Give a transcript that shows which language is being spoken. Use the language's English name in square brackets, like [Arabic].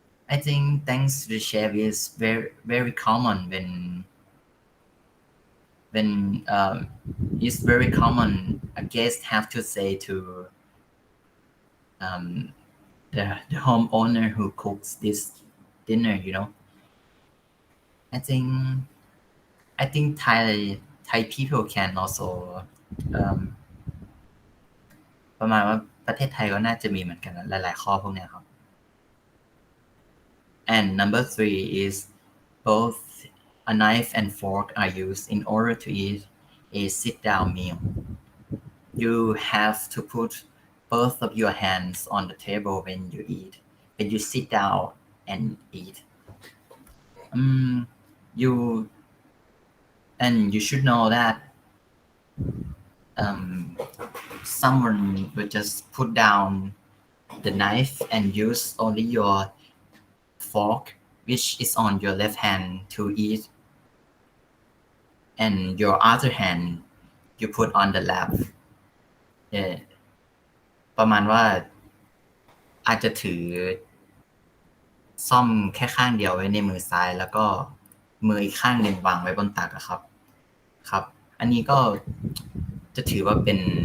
[English] I think thanks to the chef is very, very common when it's very common a guest have to say to the homeowner who cooks this dinner. I think Thai people can also [Thai] ประมาณว่าประเทศไทยก็น่าจะมีเหมือนกันหลายๆข้อพวกเนี้ยครับ [English] And number 3 is both a knife and fork are used in order to eat a sit-down meal. You have to put both of your hands on the table when you sit down and eat. You should know that someone will just put down the knife and use only your fork, which is on your left hand, to eat, and your other hand you put on the lap. [Thai] ประมาณว่าอาจจะถือซ่อมแค่ข้างเดียวไว้ในมือซ้ายแล้วก็มืออีกข้างหนึ่งวางไว้บนตักครับ อันนี้ก็จะถือว่าเป็น